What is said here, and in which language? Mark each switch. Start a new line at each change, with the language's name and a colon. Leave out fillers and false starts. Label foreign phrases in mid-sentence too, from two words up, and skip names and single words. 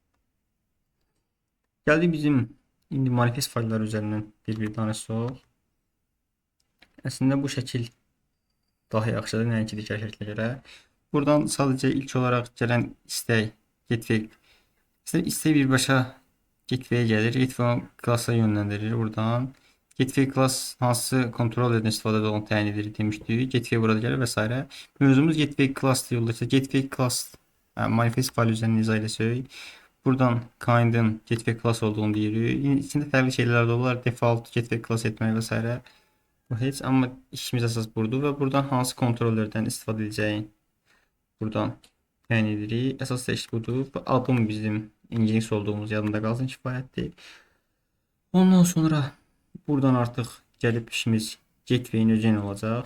Azerbaijani: Gəldik bizim indi manifest faylları üzərindən bir danışsaq. Əslində bu şəkil daha yaxşıdır, nəinki digər şəklə görə. Buradan sadəcə ilk olaraq gələn istək gateway istək birbaşa gateway gəlir. Gateway klassa yönləndirir buradan.
English: Gateway class
Azerbaijani: hansı kontrollerdən istifadə olan təyin edilir demişdik. Gateway burada gəlir və s. Mövzumuz
English: gateway class
Azerbaijani: yoldakı
English: gateway class manifest
Azerbaijani: faylı üzərindən izah edəcək. Buradan kind'in
English: gateway class
Azerbaijani: olduğunu deyirik. İçində fərqli şeylər də olar.
English: Default gateway class
Azerbaijani: etmək və s. Bu heç, amma işimiz əsas budur və buradan hansı kontrollerdən istifadə edəcəyin buradan təyin edirik. Əsas da iş budur. Bu adım bizim Nginx olduğumuz yadında qalsın, kifayətdir. Ondan sonra buradan artıq gəlib işimiz gateway'in özü olacaq.